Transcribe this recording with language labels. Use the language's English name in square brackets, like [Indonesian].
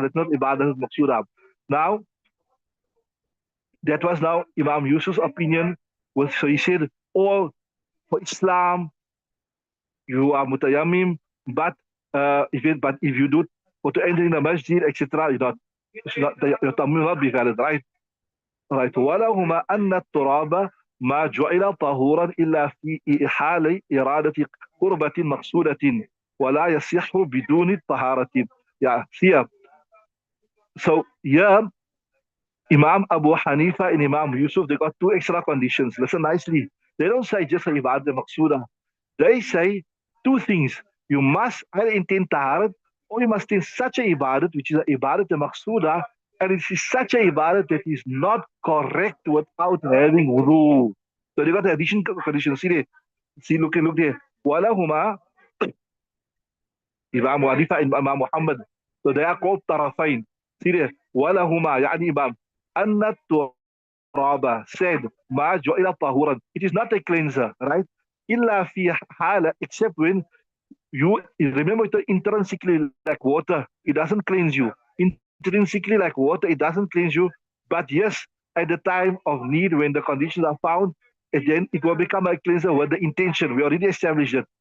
[English] That's not ibadah maqsuda. Now, that was now Imam Yusuf's opinion. So he said, all for Islam, you are mutayammim, but if you do for to enter in the masjid, etc., your tayammum will not be valid, right? Right. [Arabic] ولهما أن التراب ما جعل طهورا إلا في حال إرادة قربة مقصودة ولا يصح بدون الطهارة. [English] Yeah, here. So yeah, Imam Abu Hanifa and Imam Yusuf, they got two extra conditions. Listen nicely. They don't say just ibadat maqsuda. They say two things. You must either intend taharat or you must intend such a ibadat, which is a ibadat maqsuda, and it is such a ibadat that is not correct without having wudu. So they got the additional condition. See there. See, look there. Walahuma, Imam Hanifa and Imam Muhammad. So they are called tarafain. See there. Walahuma, يعني Imam. [Arabic] أن التراب said ما جعل طهورا. [English] It is not a cleanser, right? [Arabic] إلا في حالة, [English] except when you remember it intrinsically like water, it doesn't cleanse you. Intrinsically like water, it doesn't cleanse you. But yes, at the time of need, when the conditions are found, then it will become a cleanser with the intention. We already established it.